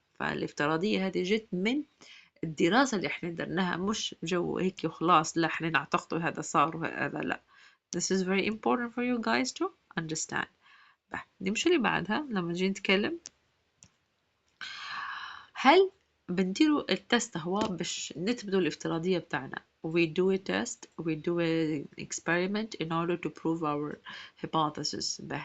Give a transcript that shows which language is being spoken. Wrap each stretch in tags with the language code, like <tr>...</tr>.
<ar>فالافتراضية هذه جت من الدراسة اللي احنا درناها, مش جو هيك وخلاص لا احنا نعتقد هذا صار وهذا لا.</ar> <en>This is very important for you guys to understand.</en> <ar>نمشي اللي بعدها. لما نجي نتكلم هل بنديروا التست هو باش نثبتوا الافتراضية بتاعنا.</ar> <en>We do a test, we do an experiment in order to prove our hypothesis.</en>